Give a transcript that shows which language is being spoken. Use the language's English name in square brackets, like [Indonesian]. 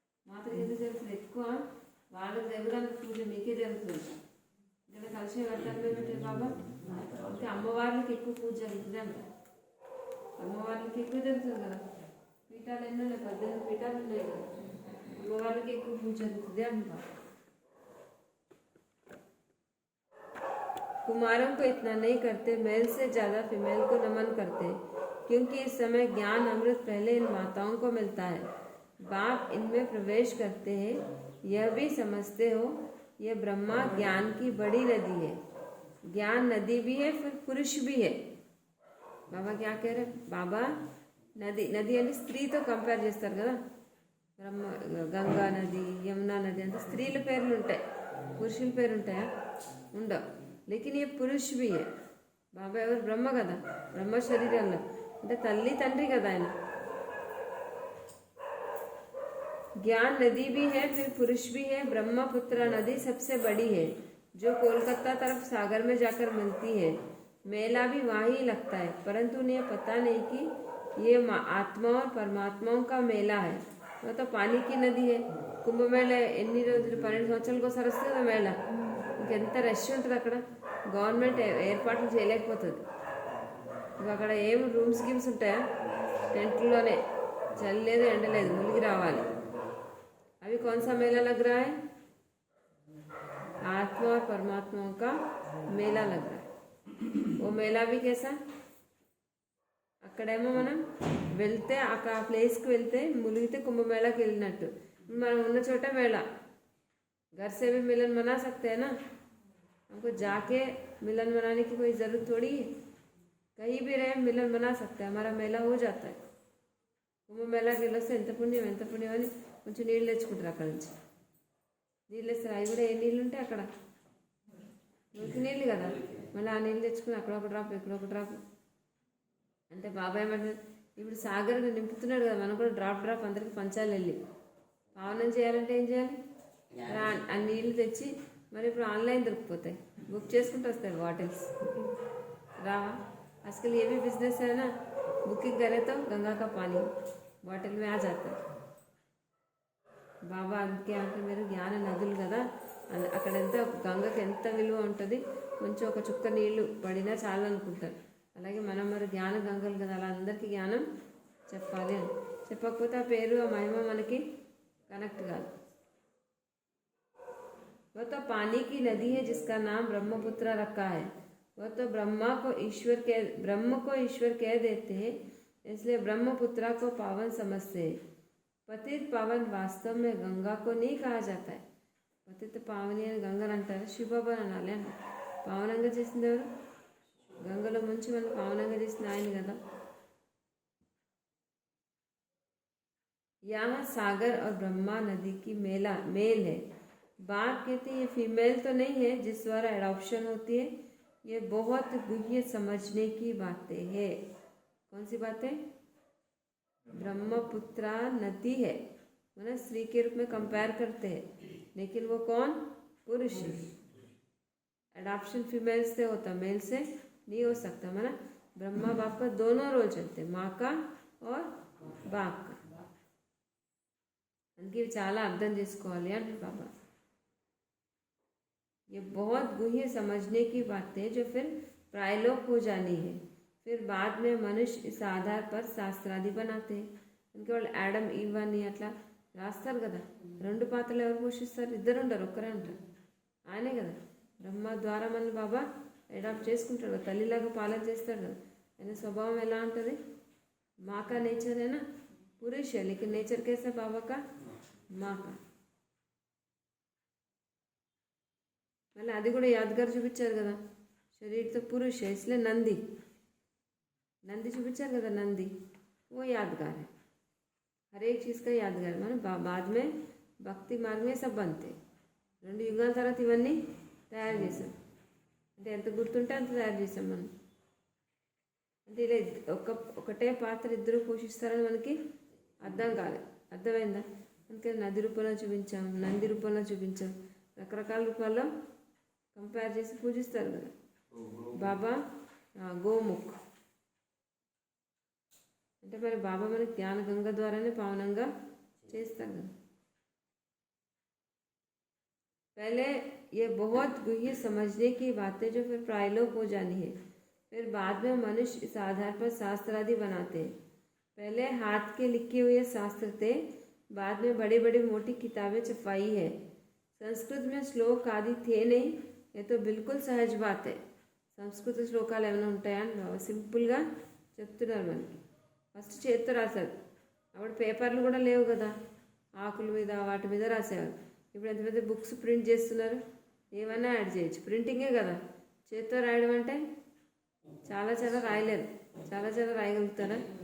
[Telugu] మాతలు ఎందుకు జరుగుతుంది? ఎక్కువ వాళ్ళకి జరగడానికి పూజ మీకే జరుగుతుంది. ఇక్కడ కలిసి కడతారు మేమంటే బాబా, అంటే అమ్మవార్లకి ఎక్కువ పూజ జరుగుతుంది అంట. అమ్మవార్లకి ఎక్కువ జరుగుతుంది కదా. పీఠాలు ఎన్నో ఉన్నాయి, 18 పీఠాలు ఉన్నాయి కదా. అమ్మవార్లకి ఎక్కువ పూజ జరుగుతుంది అంటారు. [Hindi] कुमारों को इतना नहीं करते, मेल से ज़्यादा फीमेल को नमन करते क्योंकि इस समय ज्ञान अमृत पहले इन माताओं को मिलता है. बाप इनमें प्रवेश करते हैं, यह भी समझते हो यह ब्रह्मा ज्ञान की बड़ी नदी है. ज्ञान नदी भी है, फिर पुरुष भी है. बाबा क्या कह रहे? [Telugu] बाबा నది నది అంటే స్త్రీతో కంపేర్ చేస్తారు కదా. బ్రహ్మ, గంగా నది, యమునా నది అంటే స్త్రీల పేర్లు ఉంటాయి, పురుషుల పేరు ఉంటాయా? ఉండవు. [Hindi] లేకిన్ ఏ పురుష్ भी है. [Telugu] బాబా ఎవరు? బ్రహ్మ కదా. బ్రహ్మ శరీరంలో అంటే తల్లి తండ్రి కదా ఆయన. [Hindi] ज्ञान नदी भी है, फिर पुरुष भी है. ब्रह्मपुत्र नदी सबसे बड़ी है जो कोलकाता तरफ सागर में जाकर मिलती है. मेला भी वहाँ ही लगता है, परंतु उन्हें पता नहीं कि ये आत्मा और परमात्माओं का मेला है. वो तो पानी की नदी है. [Telugu] కుంభ మేళ ఎన్ని రోజులు? 12 సంవత్సరాలకు ఒకసారి వస్తుంది కదా మేళ. ఇంకెంత రష్ ఉంటుంది అక్కడ. గవర్నమెంట్ ఏర్పాట్లు చేయలేకపోతుంది. ఇంకా అక్కడ ఏం రూమ్స్ గిమ్స్ ఉంటాయా? టెంట్లోనే చలి లేదు, ఎండ లేదు, మునిగి రావాలి. [Hindi] अभी कौन सा मेला लग रहा है? आत्मा और परमात्माओं का मेला लग रहा है. वो मेला भी कैसा? [Telugu] అక్కడేమో మనం వెళ్తే ఆ ప్లేస్కి వెళ్తే మునిగితే కుంభమేళాకి వెళ్ళినట్టు. మనం ఉన్న చోట మేళ. [Hindi] घर से भी मिलन मना सकते हैं ना. हमको जाके मिलन मनाने की कोई ज़रूरत थोड़ी है. कहीं भी रहे मिलन मना सकते हैं, हमारा मेला हो जाता है. [Telugu] కుంభమేళాకి వెళ్ళొస్తే ఎంత పుణ్యం అని కొంచెం నీళ్ళు తెచ్చుకుంటారు. అక్కడ నుంచి నీళ్ళు వేస్తారు. అవి కూడా ఏ నీళ్ళు ఉంటాయి అక్కడ? మురికి నీళ్ళు కదా. మళ్ళీ ఆ నీళ్ళు తెచ్చుకుని అక్కడ ఒక డ్రాప్, ఇక్కడ ఒక డ్రాప్. అంటే బాబాయ్ ఏమంటారు, ఇప్పుడు సాగర్ నింపుతున్నాడు కదా, మనం కూడా డ్రాప్ డ్రాప్ అందరికి పంచాలి. వెళ్ళి పావనం చేయాలంటే ఏం చేయాలి? ఆ నీళ్ళు తెచ్చి మరి ఇప్పుడు ఆన్లైన్ దొరికిపోతాయి, बुक చేసుకుంటూ వస్తాయి బాటిల్స్. [Hindi] रावा आजकल ये भी बिजनेस है ना. बुकिंग करे तो गंगा का पानी బాటిల్ में आ जाता है. [Telugu] బాబా అందుకే అంటే మీరు జ్ఞాన నదులు కదా, అక్కడ ఎంత గంగకి ఎంత విలువ ఉంటుంది. కొంచెం ఒక చుక్క నీళ్లు పడినా చాలా అనుకుంటారు. అలాగే మనం మరి జ్ఞాన గంగలు కదా, అలా అందరికీ జ్ఞానం చెప్పాలి అని. చెప్పకపోతే ఆ పేరు ఆ మహిమ మనకి కనెక్ట్ కాదు. [Hindi] वो तो पानी की नदी है जिसका नाम ब्रह्मपुत्र रखा है. वो तो ब्रह्म को ईश्वर कह देते हैं, इसलिए ब्रह्मपुत्र को पावन समझते हैं. पतित पावन वास्तव में गंगा को नहीं कहा जाता है. पतित पावनी [Telugu] అని గంగను అంటారు, శివబాబా అనాలి అంట. పావనంగా చేసింది ఎవరు? గంగలో ముంచి మనం పావనంగా చేసింది ఆయన కదా. [Hindi] यहाँ सागर और ब्रह्मा नदी की मेल है. बाप कहते हैं ये फीमेल तो नहीं है जिस द्वारा एडॉप्शन होती है. ये बहुत गुह्य समझने की बातें है. कौन सी बातें? ब्रह्मपुत्रा नदी है, मतलब स्त्री के रूप में कंपेयर करते हैं, लेकिन वो कौन? पुरुष. एडॉप्शन फीमेल से होता, मेल से नहीं हो सकता. मतलब ब्रह्मा बाप का दोनों रोल चलते, माँ का और बाप का. [Telugu] అందుకే చాలా అర్థం చేసుకోవాలి అంటే बाबा. [Hindi] ये बहुत गुह्य समझने की बात है जो फिर प्रायलोक हो जानी है. फिर बाद में मनुष्य इस आधार पर శాస్త్రాది बनाते हैं. [Telugu] అందుకే వాళ్ళు యాడమ్ ఈవ్ అని అట్లా రాస్తారు కదా. రెండు పాత్రలు ఎవరు పోషిస్తారు? ఇద్దరు ఉండరు, ఒక్కరే ఉంటారు. ఆయనే కదా బ్రహ్మ ద్వారా మన బాబా అడాప్ట్ చేసుకుంటాడు కదా, తల్లిలాగా పాలన చేస్తాడు కదా. ఆయన స్వభావం ఎలా ఉంటుంది? [Hindi] माँ का नेचर है ना, पुरुष है, लेकिन नेचर कैसा बाबा का? माँ का. [Telugu] మళ్ళీ అది కూడా యాద్గారు చూపించారు కదా, శరీరతో పురుష ఇస్లే నంది చూపించారు కదా, నంది [Hindi] वो यादगार है, हर एक चीज़ का यादगार. మనం बाद में భక్తి మార్గం में सब बनते. [Telugu] 2 యుగాల తర్వాత ఇవన్నీ తయారు చేసాం. అంటే ఎంత గుర్తుంటే అంత తయారు చేసాం మనం. అంటే ఇలా ఒకటే పాత్ర ఇద్దరు పోషిస్తారని మనకి అర్థం కాలేదు. అర్థమైందా? అందుకే నది రూపంలో చూపించాం, నంది రూపంలో చూపించాం, రకరకాల రూపాల్లో కంపేర్ చేసి పూజిస్తారు కదా. బాబా గోముఖ్ అంటే మరి బాబా మనకి జ్ఞాన గంగ ద్వారానే పావనంగా చేస్తారు కదా. [Hindi] पहले ये बहुत गुह्य समझने की बातें जो फिर प्रायलोक हो जानी है. फिर बाद में मनुष्य इस आधार पर शास्त्र आदि बनाते हैं. पहले हाथ के लिखे हुए शास्त्र थे, बाद में बड़ी बड़ी मोटी किताबें छपाई है. संस्कृत में श्लोक आदि थे नहीं, ये तो बिल्कुल सहज बात है. [Telugu] సంస్కృత శ్లోకాలు ఏమైనా ఉంటాయని సింపుల్గా చెప్తున్నారు మనకి. ఫస్ట్ చేత్తో రాశారు, అప్పుడు పేపర్లు కూడా లేవు కదా, ఆకుల మీద వాటి మీద రాసేవారు. ఇప్పుడు ఎంత పెద్ద బుక్స్ ప్రింట్ చేస్తున్నారు, ఏమైనా యాడ్ చేయొచ్చు, ప్రింటింగే కదా. చేత్తో రాయడం అంటే చాలా రాయలేరు, చాలా రాయగలుగుతారా?